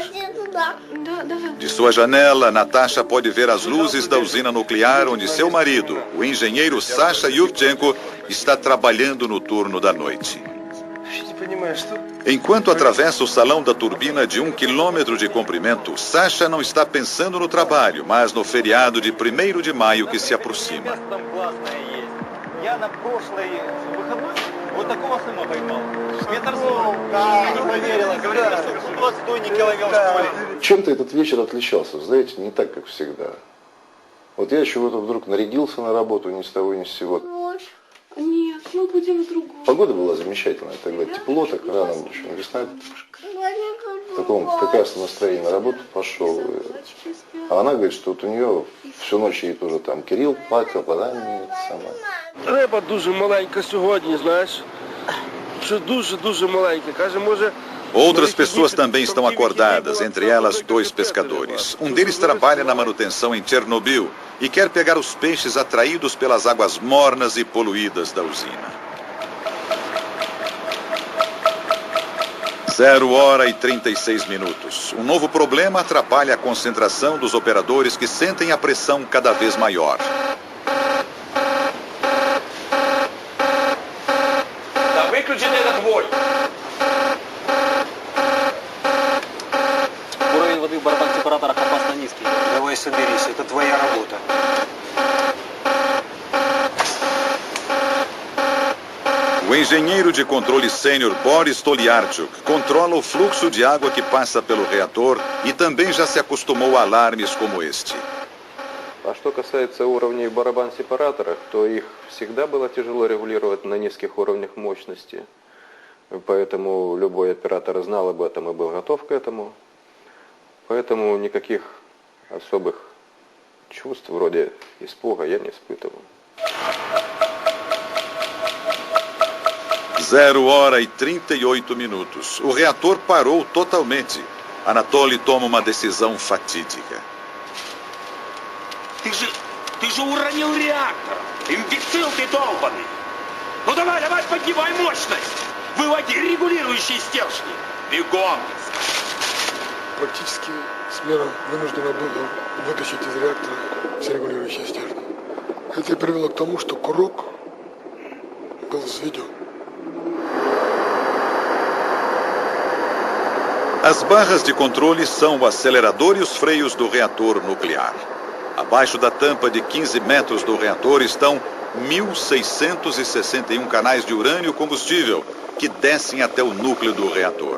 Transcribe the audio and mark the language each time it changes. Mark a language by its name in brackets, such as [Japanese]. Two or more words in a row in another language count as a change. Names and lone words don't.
[Portuguese] De sua janela, Natasha pode ver as luzes da usina nuclear onde seu marido, o engenheiro Sasha Yuvchenko, está trabalhando no turno da noite. Enquanto atravessa o salão da turbina de 1 km de comprimento, Sasha não está pensando no trabalho, mas no feriado de 1º de maio que se aproxima. [Russian] Чем-то этот вечер отличался, знаете, не так, как всегда. Вот я чего-то вдруг нарядился на работу ни с того ни с сего. Нет, мы будем в другом. Погода была замечательная, тогда тепло, так рано, еще весна. В таком прекрасном настроении на работу пошел. А она говорит, что вот у нее всю ночь ей тоже там Кирилл плакал, [Ukrainian] вона не сама. Риба дуже маленька сьогодні, знаєш. Що дуже маленька. Каже, може... [Portuguese] Outras pessoas também estão acordadas, entre elas 2 pescadores. Um deles trabalha na manutenção em Chernobyl e quer pegar os peixes atraídos pelas águas mornas e poluídas da usina. 0h36. Um novo problema atrapalha a concentração dos operadores que sentem a pressão cada vez maior. [Russian] Да выключи этот вой! Уровень воды в барабан-сепараторах опасно низкий. Давай соберись, это твоя работа. [Portuguese] O engenheiro de controle sênior Boris Toliarchuk controla o fluxo de água que passa pelo reator e também já se acostumou a alarmes como este. [Russian] А что касается уровней барабан-сепараторов, то их всегда было тяжело регулировать на низких уровнях мощности. Поэтому любой оператор знал об этом и был готов к этому. Поэтому никаких особых чувств вроде испуга я не испытывал. 0h38. [Portuguese] O reator parou totalmente. Anatoly toma uma decisão fatídica. [Russian] Ты же уронил реактор! Имбецил ты долбанный! Ну давай, поднимай мощность! Выводи регулирующие стержни! Бегом! Практически смена вынуждена была вытащить из реактора все регулирующие стержни. Это привело к тому, что курок был взведен. [Portuguese] As barras de controle são o acelerador e os freios do reator nuclear. Abaixo da tampa de 15 metros do reator estão 1.661 canais de urânio combustível que descem até o núcleo do reator.